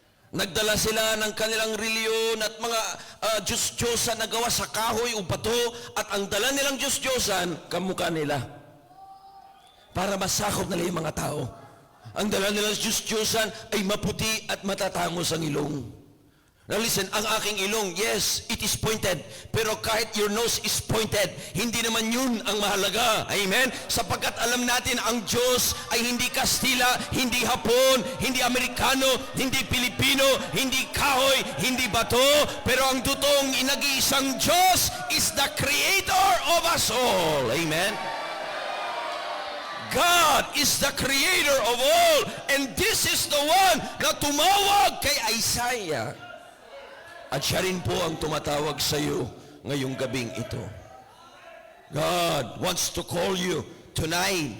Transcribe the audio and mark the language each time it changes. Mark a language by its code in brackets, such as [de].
[tl] Nagdala sila ng kanilang reliyon at mga Diyos-Diyosan na gawa sa kahoy o bato at ang dala nilang Diyos-Diyosan, kamukha nila. Para masakop nila yung mga tao. Ang dala nilang Diyos-Diyosan ay maputi at matatangos ang ilong. [en] Now listen, [tl] ang aking ilong, [en] yes, it is pointed. [tl] Pero kahit [en] your nose is pointed, [tl] hindi naman yun ang mahalaga. Amen? Sapagkat alam natin, ang Diyos ay hindi Kastila, hindi Hapon, hindi Amerikano, hindi Pilipino, hindi kahoy, hindi bato. Pero ang totoong inag-iisang Diyos [en] is the Creator of us all. Amen? God is the Creator of all. And this is the one [tl] na tumawag kay Isaiah. At siya rin po ang tumatawag sa iyo ngayong gabing ito. [en] God wants to call you tonight.